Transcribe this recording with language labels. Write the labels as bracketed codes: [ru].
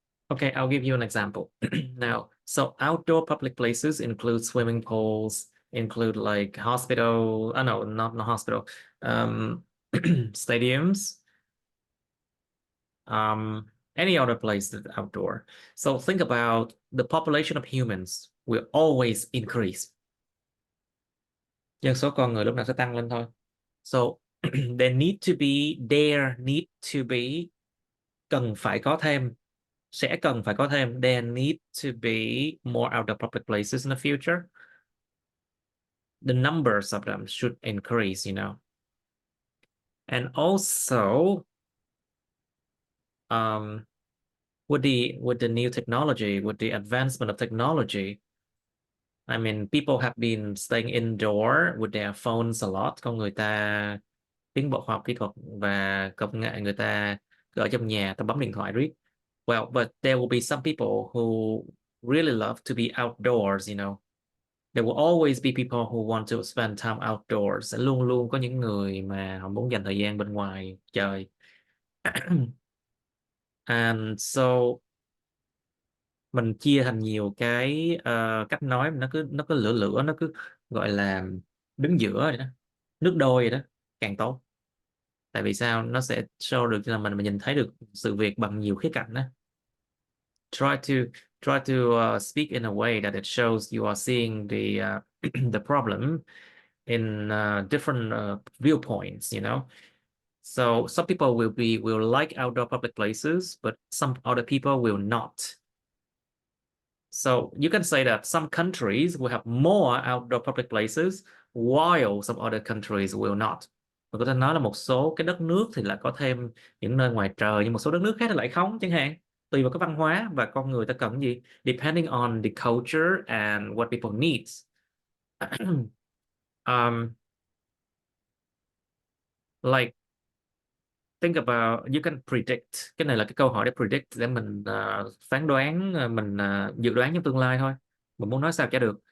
[en] Okay, I'll give you an example. Now, so outdoor public places include swimming pools, include like hospital, no, not hospital, stadiums, any other place that's outdoor. So think about the population of humans will always increase. [vi] Dân số con người lúc nào sẽ tăng lên thôi. [en] So there need to be, there need to be, [vi] cần phải có thêm, [en] sẽ cần phải có thêm, there need to be more outdoor public places in the future. The numbers of them should increase, you know. And also, with the new technology, with the advancement of technology, I mean, people have been staying indoor with their phones a lot. [vi] Con người ta tiến bộ khoa học kỹ thuật và công nghệ, người ta cứ ở trong nhà ta bấm điện thoại riết. [en] Well, but there will be some people who really love to be outdoors, you know. There will always be people who want to spend time outdoors. [vi] Sẽ luôn luôn có những người mà họ muốn dành thời gian bên ngoài chơi. And so mình chia thành nhiều cái cách nói, nó cứ lửa lửa, nó cứ gọi là đứng giữa vậy đó, nước đôi vậy đó, càng tốt. Tại vì sao? Nó sẽ show được là mình nhìn thấy được sự việc bằng nhiều khía cạnh đó. [en] Try to speak in a way that it shows you are seeing the problem in different viewpoints, you know. So some people will like outdoor public places, but some other people will not. So you can say that some countries will have more outdoor public places while some other countries will not. [vi] Và có thể nói là một số cái đất nước thì lại có thêm những nơi ngoài trời, nhưng một số đất nước khác thì lại không chẳng hạn. Tùy vào cái văn hóa và con người ta cần gì. [en] Depending on the culture and what people needs. Like think about, you can predict. [vi] Cái này là cái câu hỏi để predict, để mình phán đoán, mình dự đoán trong tương lai thôi. Mình muốn nói sao cho được.